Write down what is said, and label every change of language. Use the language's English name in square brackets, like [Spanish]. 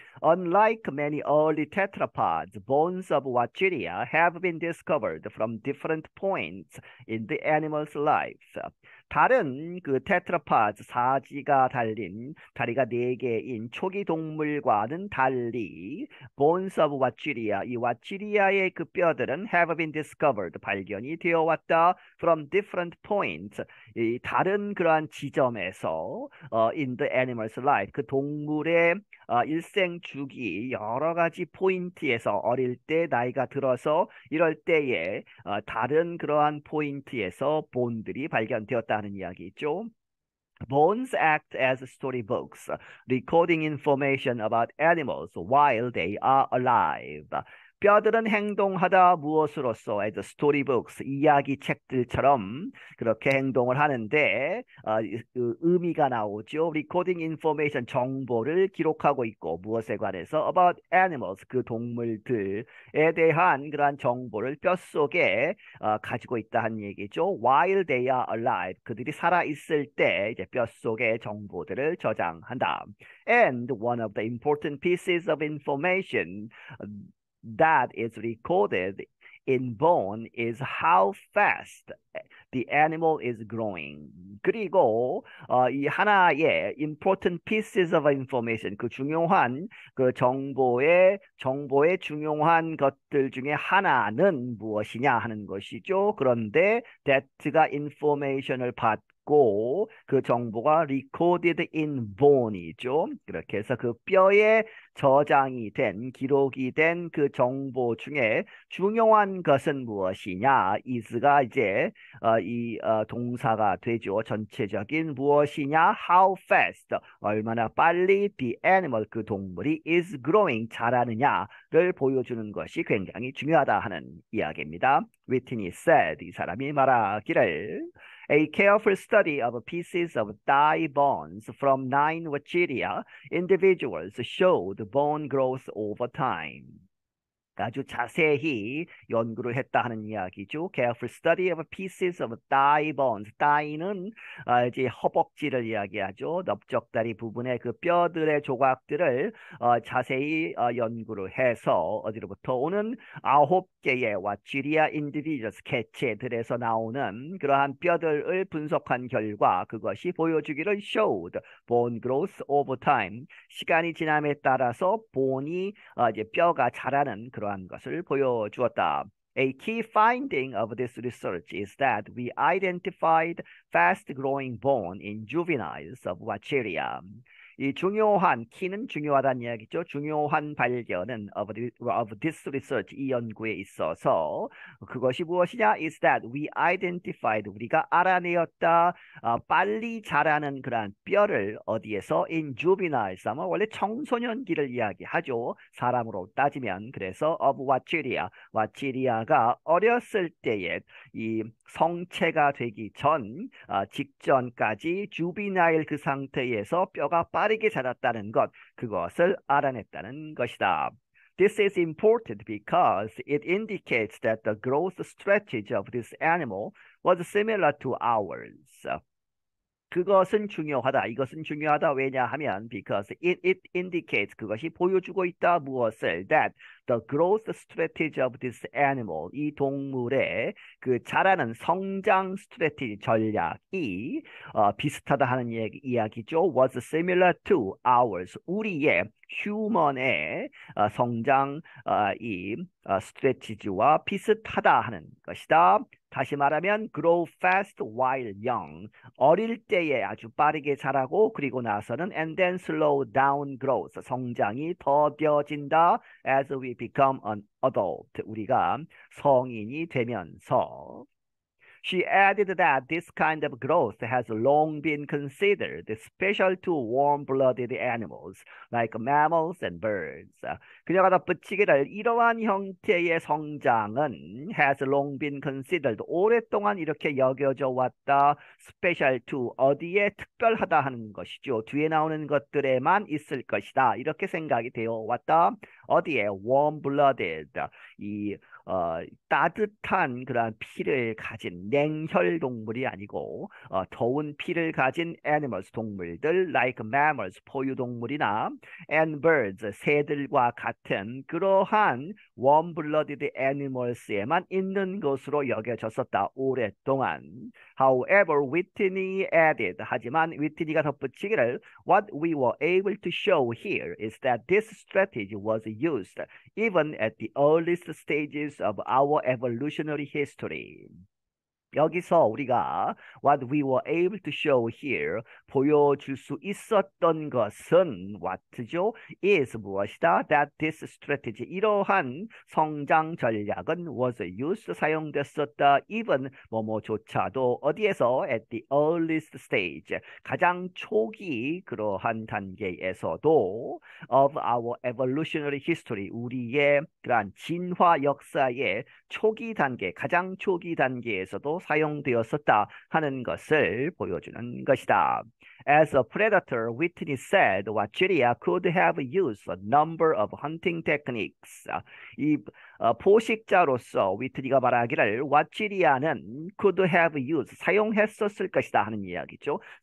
[English] Unlike many early tetrapods, bones of Wachiria have been discovered from different points in the animal's life. [Korean] 다른 그 테트라파드, 사지가 달린 다리가 4개인 초기 동물과는 달리 [English] bones of Wachiria, [Korean] 이 와치리아의 그 뼈들은 [English] have been discovered, [Korean] 발견이 되어 왔다. [English] from different points, [Korean] 이 다른 그러한 지점에서 [English] in the animal's life, [Korean] 그 동물의 일생 주기 여러 가지 포인트에서, 어릴 때, 나이가 들어서 이럴 때에 다른 그러한 포인트에서 본들이 발견되었다는 이야기죠. [English] Bones act as storybooks, recording information about animals while they are alive. [Korean] 뼈들은 행동하다 무엇으로써 [English] as storybooks [Korean] 이야기 책들처럼 그렇게 행동을 하는데 의미가 나오죠. [English] recording information [Korean] 정보를 기록하고 있고 무엇에 관해서 [English] about animals [Korean] 그 동물들에 대한 그러한 정보를 뼛속에 가지고 있다 한 얘기죠. [English] while they are alive [Korean] 그들이 살아 있을 때 이제 뼛속에 정보들을 저장한다. [English] And one of the important pieces of information that is recorded in bone is how fast the animal is growing. [Korean] 그리고 이 하나의 [English] important pieces of information, [Korean] 그 중요한 그 정보의 중요한 것들 중에 하나는 무엇이냐 하는 것이죠. 그런데 that가 information을 받고 그 정보가 [English] recorded in bone [Korean] 이죠. 그렇게 해서 그 뼈에 저장이 된, 기록이 된 그 정보 중에 중요한 것은 무엇이냐? is가 이제 동사가 되죠. 전체적인 무엇이냐? [English] How fast, [Korean] 얼마나 빨리 [English] the animal, [Korean] 그 동물이 [English] is growing, [Korean] 자라느냐를 보여주는 것이 굉장히 중요하다 하는 이야기입니다. [English] Whitney said, [Korean] 이 사람이 말하기를 [English] A careful study of pieces of thigh bones from 9 Wachiria individuals showed bone growth over time. [Korean] 아주 자세히 연구를 했다 하는 이야기죠. [English] Careful study of pieces of thigh bones. [Korean] thigh는 이제 허벅지를 이야기하죠. 넓적다리 부분의 그 뼈들의 조각들을 자세히 연구를 해서 어디로부터 오는 9개의 와치리아 인디비저스 개체들에서 나오는 그러한 뼈들을 분석한 결과 그것이 보여주기를 [English] showed bone growth over time. [Korean] 시간이 지남에 따라서 본이 이제 뼈가 자라는 그러한 것을 보여주었다. [English] A key finding of this research is that we identified fast-growing bone in juveniles of Wacheria. [Korean] 이 중요한 키는 중요하다는 이야기죠. 중요한 발견은 [English] of this research [Korean] 이 연구에 있어서 그것이 무엇이냐? [English] Is that we identified [Korean] 우리가 알아내었다. 빨리 자라는 그러한 뼈를 어디에서 [English] in juveniles [Korean] 아마 원래 청소년기를 이야기하죠. 사람으로 따지면 그래서 of 와치리아가 어렸을 때에 이 성체가 되기 전 직전까지 주비나일 그 상태에서 뼈가 빠르게 자랐다는 것, 그것을 알아냈다는 것이다. [English] This is important because it indicates that the growth strategy of this animal was similar to ours. [Korean] 그것은 중요하다. 이것은 중요하다. 왜냐하면 [English] because it indicates [Korean] 그것이 보여주고 있다. 무엇을? [English] That the growth strategy of this animal [Korean] 이 동물의 그 자라는 성장 strategy 전략이 비슷하다 하는 이야기죠. [English] Was similar to ours. [Korean] 우리의 휴먼의 성장 이 스트레티지와 비슷하다 하는 것이다. 다시 말하면 [English] grow fast while young. [Korean] 어릴 때에 아주 빠르게 자라고 그리고 나서는 [English] and then slow down growth. [Korean] 성장이 더뎌진다 [English] as we become an adult. [Korean] 우리가 성인이 되면서 [English] She added that this kind of growth has long been considered special to warm-blooded animals like mammals and birds. [Korean] 그녀가 덧붙이기를 이러한 형태의 성장은 [English] has long been considered [Korean] 오랫동안 이렇게 여겨져 왔다. [English] special to [Korean] 어디에 특별하다 하는 것이죠. 뒤에 나오는 것들에만 있을 것이다. 이렇게 생각이 되어 왔다. 어디에 warm-blooded 이 따뜻한 그러한 피를 가진 냉혈 동물이 아니고 더운 피를 가진 animals 동물들 [English] like mammals [Korean] 포유동물이나 [English] and birds [Korean] 새들과 같은 그러한 [English] warm-blooded animals [Korean] 에만 있는 것으로 여겨졌었다 오랫동안. [English] However, Whitney added [Korean] 하지만 위트니가 덧붙이기를 [English] What we were able to show here is that this strategy was used even at the earliest stages of our evolutionary history. [Korean] 여기서 우리가 [English] what we were able to show here [Korean] 보여줄 수 있었던 것은 what죠? is 무엇이다? [English] that this strategy [Korean] 이러한 성장 전략은 [English] was used [Korean] 사용됐었다. even 뭐뭐조차도 어디에서 [English] at the earliest stage [Korean] 가장 초기 그러한 단계에서도 [English] of our evolutionary history [Korean] 우리의 그러한 진화 역사의 초기 단계, 가장 초기 단계에서도 사용되었었다 하는 것을 보여주는 것이다. [English] As a predator, Whitney said Wachiria could have used a number of hunting techniques. [Korean] 이 포식자로서 위트니가 말하기를 와치리아는 [English] could have used [Korean] 사용했었을 것이다 하는 이야기죠.